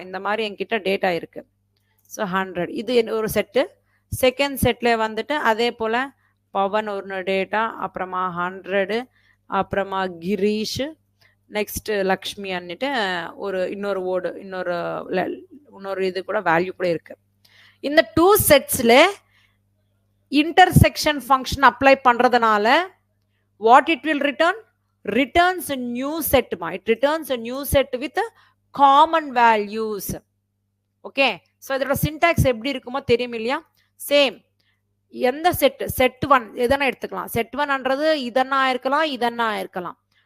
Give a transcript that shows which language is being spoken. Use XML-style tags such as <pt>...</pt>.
<ta>இந்த மாதிரி என்கிட்ட டேட்டா இருக்கு. ஸோ 100 இது ஒரு செட்டு. செகண்ட் செட்ல வந்துட்டு அதே போல பவன் ஒரு டேட்டா, அப்புறமா 100, அப்புறமா கிரீஷ், நெக்ஸ்ட் லக்ஷ்மி அன்னிட்டு ஒரு இன்னொரு ஓடு இன்னொரு இது கூட வேல்யூ கூட இருக்கு. இந்த டூ செட்ஸ்ல</ta> <en>intersection function apply</en> <ta>பண்றதுனால</ta> <en>what it will returns a new set ma. It returns a new set with common values. Okay, so</en> <ta>இதோட syntax எப்படி இருக்குமோ தெரியும் இல்லையா? சேம். எந்த செட் 1 எதனா எடுத்துக்கலாம். செட் 1ன்றது இதனா இருக்கலாம், இதனா இருக்கலாம்.</ta>